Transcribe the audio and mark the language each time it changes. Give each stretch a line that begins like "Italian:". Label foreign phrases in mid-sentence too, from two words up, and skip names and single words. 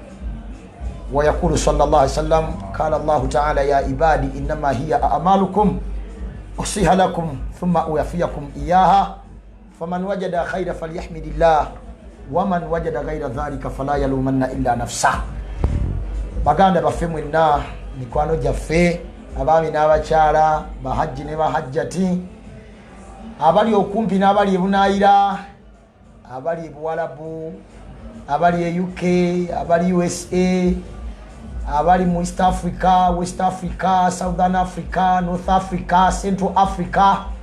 Arabic: ويقول صلى الله عليه وسلم قال الله تعالى يا عبادي إنما هي أعمالكم أحصيها لكم ثم أوفيكم إياها فمن وجد خير فليحمد الله ومن وجد غير ذلك فلا يلومن إلا نفسه.
Ganda: baganda baffe mwenna mikwano gyaffe abaami n'abakyala bahajji ne bahajjati abali okumpi n'abali ebunaayira abali ebuwalabu abali e UK abali USA abali mu East Africa, West Africa, Southern Africa, North Africa, Central Africa